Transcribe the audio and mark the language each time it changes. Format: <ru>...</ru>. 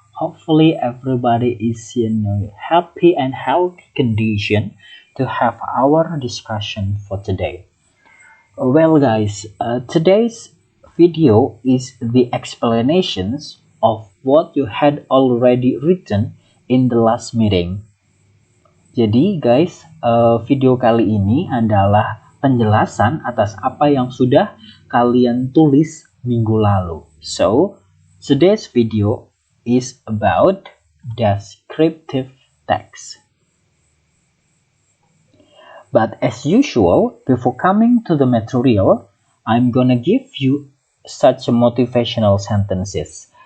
<en>Hopefully everybody is in a happy and healthy condition to have our discussion for today. Well guys, today's video is the explanations of what you had already written in the last meeting.</en> <id>Jadi guys, video kali ini adalah penjelasan atas apa yang sudah kalian tulis minggu lalu.</id> <en>So, today's video is about descriptive text. But as usual, before coming to the material, I'm gonna give you such motivational sentences.</en>